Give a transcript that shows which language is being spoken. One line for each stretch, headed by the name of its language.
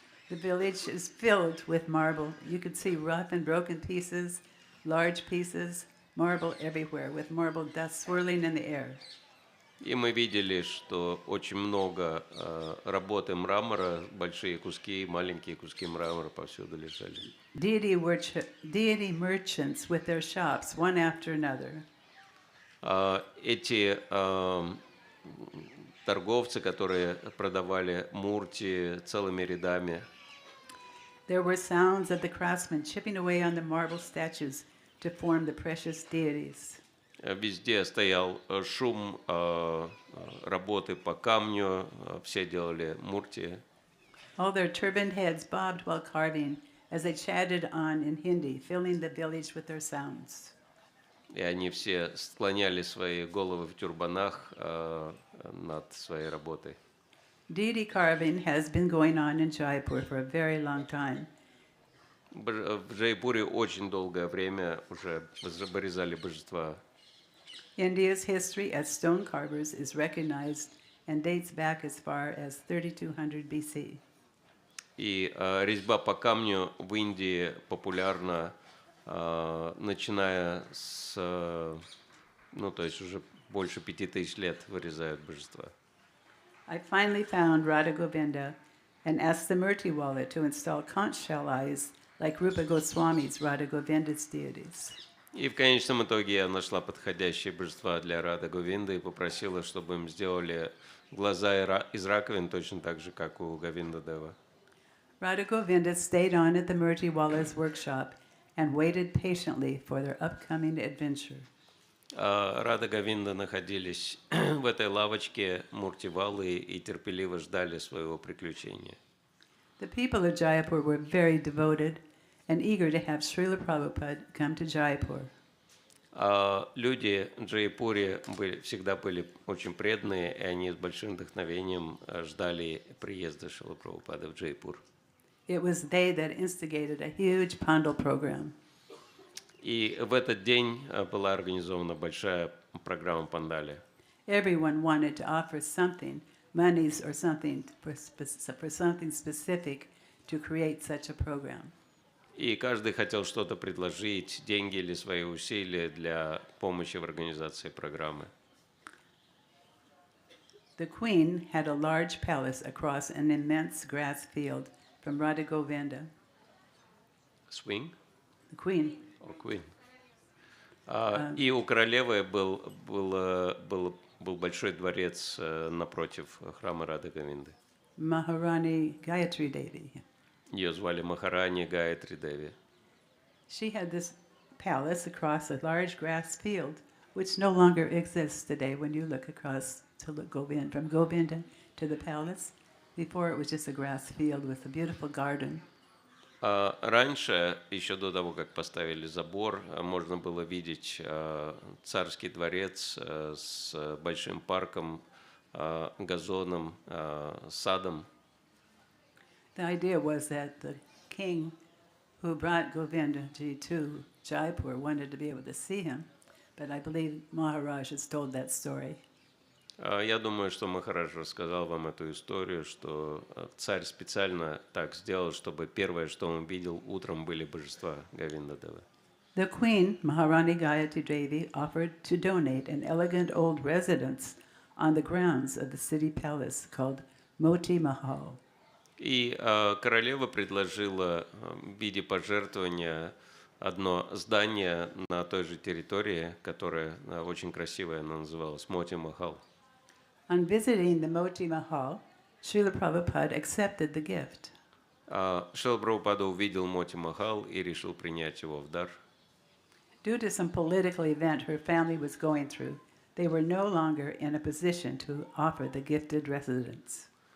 English: The village is filled with marble. You could see rough and broken pieces, large pieces, marble everywhere, with marble dust swirling in the air.
Russian: И мы видели, что очень много работы мрамора, большие куски, маленькие куски мрамора повсюду лежали.
English: Deity merchants with their shops, one after another.
Russian: Эти торговцы, которые продавали мурти целыми рядами.
English: There were sounds of the craftsmen chipping away on the marble statues to form the precious deities.
Russian: Везде стоял шум работы по камню, все делали мурти.
English: All their turbaned heads bobbed while carving, as they chatted on in Hindi, filling the village with their sounds.
Russian: И они все склоняли свои головы в тюрбанах над своей работой.
English: Deity carving has been going on in Jaipur for a very long time.
Russian: В Джайпуре очень долгое время уже вырезали божества.
English: India's history as stone carvers is recognized and dates back as far as 3200 BC.
Russian: И резьба по камню в Индии популярна, начиная с, ну, то есть уже больше 5000 лет вырезают божества.
English: I finally found Radha Govinda and asked the Murti wallet to install conch shell eyes like Rupa Goswami's Radha Govinda's deities.
Russian: И в конечном итоге я нашла подходящие божества для Рада Говинды и попросила, чтобы им сделали глаза из раковин, точно так же, как у Говинда Дева.
English: Radha Govinda stayed on at the Murti Wallah's workshop and waited patiently for their upcoming adventure.
Russian: Рада Говинда находились в этой лавочке Муртивалы и терпеливо ждали своего приключения.
English: The people of Jaipur were very devoted and eager to have Srila Prabhupada come to Jaipur.
Russian: Люди в Джайпуре всегда были очень преданные, и они с большим вдохновением ждали приезда Шрилы Прабхупады в Джайпур.
English: It was they that instigated a huge Pandal program.
Russian: И в этот день была организована большая программа Пандали.
English: Everyone wanted to offer something, monies or something for something specific to create such a program.
Russian: И каждый хотел что-то предложить, деньги или свои усилия для помощи в организации программы.
English: The queen had a large palace across an immense grass field from Radha Govinda. Swing? The queen. Or queen.
Russian: И у королевы был большой дворец напротив храма Рады Говинды.
English: Maharani Gayatri Devi.
Russian: Ее звали Махарани Гаятри Деви.
English: She had this palace across a large grass field, which no longer exists today when you look across to Govinda, from Govinda to the palace. Before it was just a grass field with a beautiful garden.
Russian: Раньше, еще до того, как поставили забор, можно было видеть царский дворец с большим парком, газоном, садом.
English: The idea was that the king who brought Govinda to Jaipur wanted to be able to see him, but I believe Maharaj has told that story.
Russian: Я думаю, что Махарадж рассказал вам эту историю, что царь специально так сделал, чтобы первое, что он видел утром, были божества Говинда Девы.
English: The queen, Maharani Gayatri Devi, offered to donate an elegant old residence on the grounds of the city palace called Moti Mahal.
Russian: И королева предложила в виде пожертвования одно здание на той же территории, которое очень красивое, оно называлось Моти Махал.
English: On visiting the Moti Mahal, Srila Prabhupada accepted the gift.
Russian: Шрила Прабхупада увидел Моти Махал и решил принять его в дар.
English: Due to some political event her family was going through, they were no longer in a position to offer the gifted residence.